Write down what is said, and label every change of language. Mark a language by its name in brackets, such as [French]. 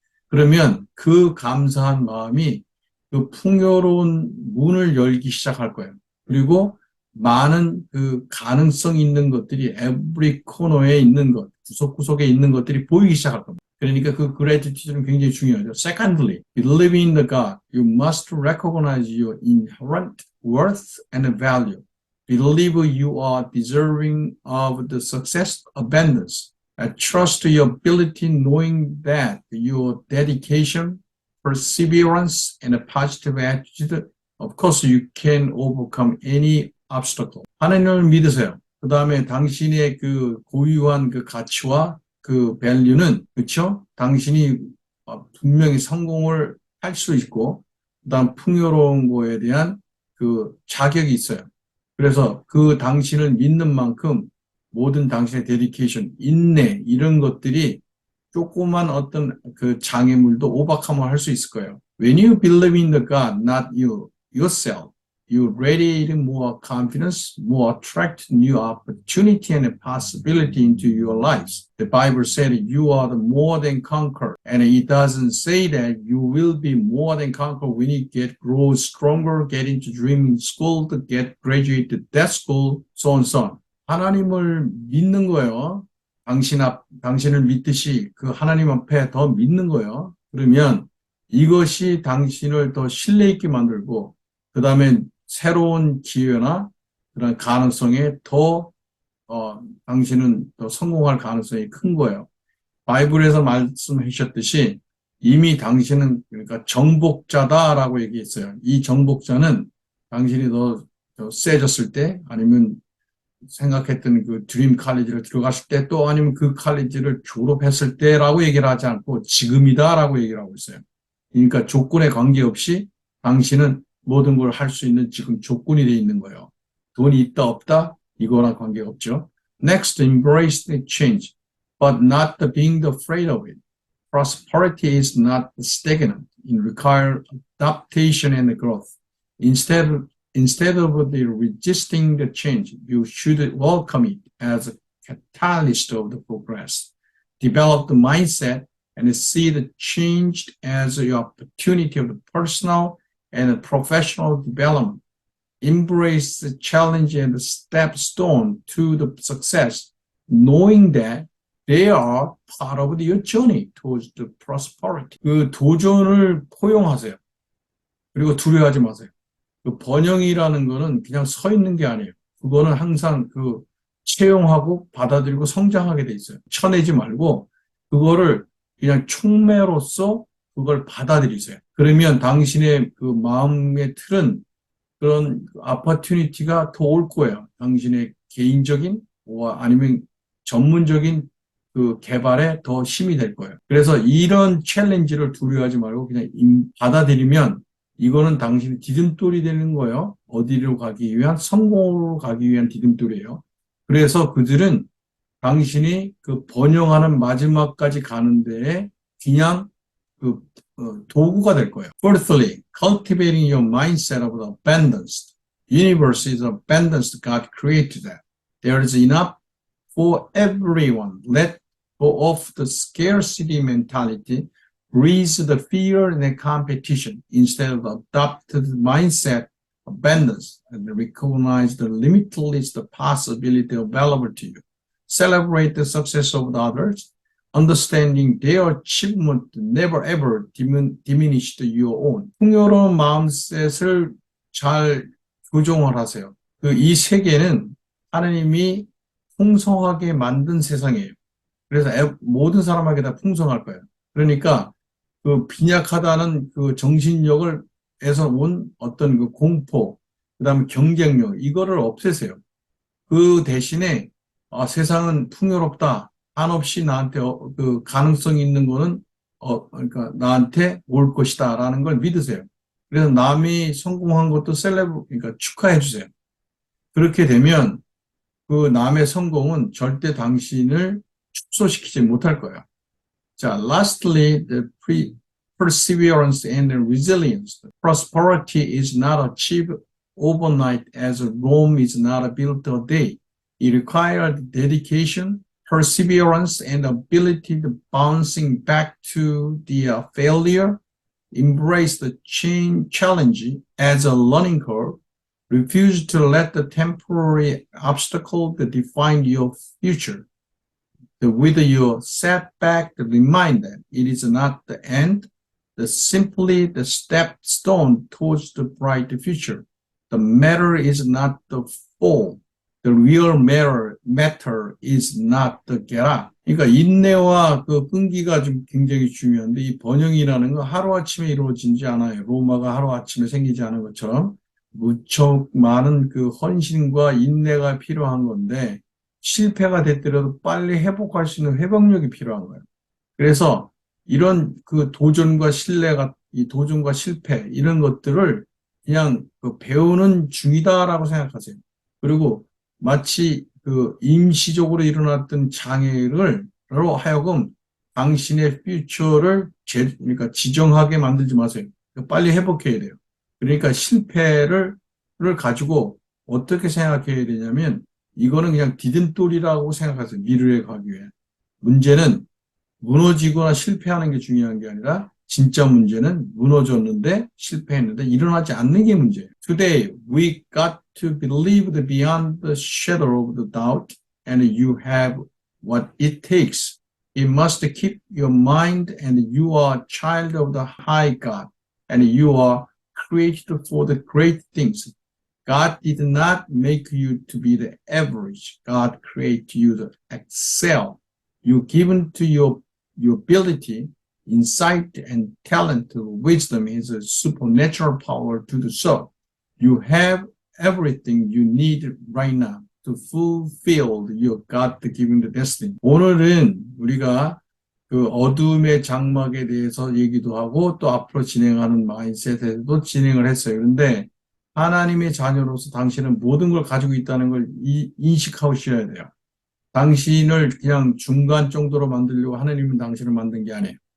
[Korean] 그러면 그 감사한 마음이 그 풍요로운 문을 열기 시작할 거예요. 그리고 많은 그 가능성 있는 것들이 every 코너에 있는 것, 구석구석에 있는 것들이 보이기 시작할 겁니다. 그러니까 그 gratitude는 굉장히 중요하죠. [English] Secondly, believing in the God, you must recognize your inherent worth and value. Believe you are deserving of the success abundance. Trust your ability knowing that your dedication, perseverance, and a positive attitude, of course, you can overcome any obstacle. [Korean] 하나님을 믿으세요. 그 다음에 당신의 그 고유한 그 가치와 그 밸류는, 그렇죠? 당신이 분명히 성공을 할 수 있고, 그 다음 풍요로운 거에 대한 그 자격이 있어요. 그래서 그 당신을 믿는 만큼 모든 당신의 데디케이션, 인내, 이런 것들이 조그만 어떤 그 장애물도 오버컴을 할 수 있을 거예요. [English] When you believe in the God, not you, yourself, you radiate more confidence, more attract new opportunity and possibility into your lives. The Bible said you are the more than conqueror, and it doesn't say that you will be more than conqueror when you grow stronger, get into dreaming school, to get graduate to that school, so on, so on. [Korean] 하나님을 믿는 거예요. 당신을 믿듯이 그 하나님 앞에 더 믿는 거예요. 그러면 이것이 당신을 더 신뢰 있게 만들고, 그 다음에 새로운 기회나 그런 가능성에 당신은 더 성공할 가능성이 큰 거예요. 바이블에서 말씀하셨듯이 이미 당신은 그러니까 정복자다라고 얘기했어요. 이 정복자는 당신이 더 세졌을 때, 아니면 생각했던 그 드림 칼리지를 들어갔을 때, 또 아니면 그 칼리지를 졸업했을 때라고 얘기를 하지 않고 지금이다라고 얘기를 하고 있어요. 그러니까 조건에 관계없이 당신은 모든 걸 할 수 있는 지금 조건이 돼 있는 거예요. 돈이 있다 없다 이거랑 관계가 없죠. [English] Next, embrace the change, but not being afraid of it. Prosperity is not stagnant. It requires adaptation and growth. Instead of resisting the change, you should welcome it as a catalyst of the progress. Develop the mindset and see the change as an opportunity of the personal and professional development. Embrace the challenge and the stepstone to the success, knowing that they are part of your journey towards the prosperity. [Korean] 그 도전을 포용하세요. 그리고 두려워하지 마세요. 그 번영이라는 거는 그냥 서 있는 게 아니에요. 그거는 항상 그 채용하고 받아들이고 성장하게 돼 있어요. 쳐내지 말고 그거를 그냥 촉매로서 그걸 받아들이세요. 그러면 당신의 그 마음의 틀은 그런 opportunity가 더 올 거예요. 당신의 개인적인 아니면 전문적인 그 개발에 더 힘이 될 거예요. 그래서 이런 챌린지를 두려워하지 말고 그냥 받아들이면 이거는 당신의 디딤돌이 되는 거예요. 어디로 가기 위한, 성공으로 가기 위한 디딤돌이에요. 그래서 그들은 당신이 그 번영하는 마지막까지 가는 데에 그냥 그 도구가 될 거예요. [English] Fourthly, cultivating your mindset of the abundance. Universe is abundance. God created that. There is enough for everyone. Let go of the scarcity mentality. Breeze the fear and the competition. Instead of adopt the mindset abundance and recognize the limitless possibility available to you. Celebrate the success of the others. Understanding their achievement never ever diminished your own. [Korean] 풍요로운 마음셋을 잘 교정을 하세요. 이 세계는 하나님이 풍성하게 만든 세상이에요. 그래서 모든 사람에게 다 풍성할 거예요. 그러니까 그 빈약하다는 그 정신력에서 온 어떤 그 공포, 그다음에 경쟁력, 이거를 없애세요. 그 대신에 세상은 풍요롭다. 한없이 나한테 그 가능성이 있는 거는 그러니까 나한테 올 것이다라는 걸 믿으세요. 그래서 남이 성공한 것도 그러니까 축하해 주세요. 그렇게 되면 그 남의 성공은 절대 당신을 축소시키지 못할 거예요. [English] 자, lastly, perseverance and resilience. Prosperity is not achieved overnight as Rome is not built a day. It required dedication, perseverance, and ability to bouncing back to the failure, embrace the challenge as a learning curve, refuse to let the temporary obstacle define your future. With your setback, remind that it is not the end, simply the stepstone towards the bright future. The matter is not the fall. The real matter is not the get up. [Korean] 그러니까 인내와 그 끈기가 좀 굉장히 중요한데 이 번영이라는 건 하루아침에 이루어지지 않아요. 로마가 하루아침에 생기지 않은 것처럼 무척 많은 그 헌신과 인내가 필요한 건데 실패가 됐더라도 빨리 회복할 수 있는 회복력이 필요한 거예요. 그래서 이런 그 도전과 실패 이런 것들을 그냥 그 배우는 중이다라고 생각하세요. 그리고 마치 그 임시적으로 일어났던 장애로 하여금 당신의 퓨처를 그러니까 지정하게 만들지 마세요. 빨리 회복해야 돼요. 그러니까 실패를 가지고 어떻게 생각해야 되냐면 이거는 그냥 디딤돌이라고 생각하세요. 미래에 가기 위해. 문제는 무너지거나 실패하는 게 중요한 게 아니라 진짜 문제는 무너졌는데 실패했는데 일어나지 않는 게 문제예요. [English] Today we got to believe beyond the shadow of the doubt and you have what it takes. You must keep your mind and you are a child of the high God and you are created for the great things. God did not make you to be the average. God created you to excel. You given to your ability, insight, and talent, wisdom is a supernatural power to do so. You have everything you need right now to fulfill your God-given destiny. [Korean] 오늘은 우리가 그 어둠의 장막에 대해서 얘기도 하고 또 앞으로 진행하는 마인셋에도 진행을 했어요. 그런데 하나님의 자녀로서 당신은 모든 걸 가지고 있다는 걸 인식하셔야 돼요. 당신을 그냥 중간 정도로 만들려고 하나님은 당신을 만든 게 아니에요.